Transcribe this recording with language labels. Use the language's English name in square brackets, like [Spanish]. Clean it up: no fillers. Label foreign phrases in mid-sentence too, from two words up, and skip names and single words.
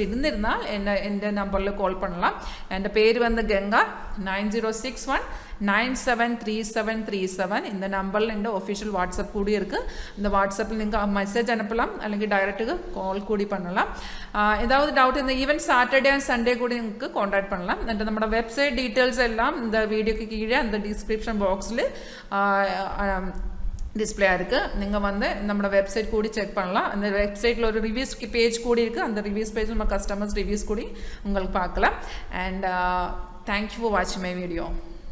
[Tamil] இருந்திருந்தால் எந்த நம்பர்ல கால் பண்ணலாம் என் பேர் வந்து கங்கா 9061 973737 இந்த நம்பர்ல இந்த [English] official WhatsApp [Tamil] கூடி இருக்கு இந்த வாட்ஸ்அப்ல நீங்க மெசேஜ் அனுப்பலாம் அல்லது [English] direct call [Tamil] கூடி பண்ணலாம் ஏதாவது டவுட் இந்த [English] even Saturday and Sunday [Tamil] கூட നിങ്ങൾക്ക് கான்டாக்ட் பண்ணலாம் [Malayalam] എന്നിട്ട് നമ്മുടെ വെബ്സൈറ്റ് ഡീറ്റെയിൽസ് എല്ലാം [Tamil] இந்த வீடியோக்கு கீழே அந்த [English] description boxla [Tamil] டிஸ்பிளே இருக்குது. நீங்கள் வந்து நம்மளோட வெப்சைட் கூடி செக் பண்ணலாம். அந்த வெப்சைட்டில் ஒரு [English] reviews page [Tamil] கூடி இருக்குது. அந்த [English] reviews page [Tamil] நம்ம [English] customers reviews [Tamil] கூடி உங்களுக்கு பார்க்கலாம். [English] and thank you for watching my video.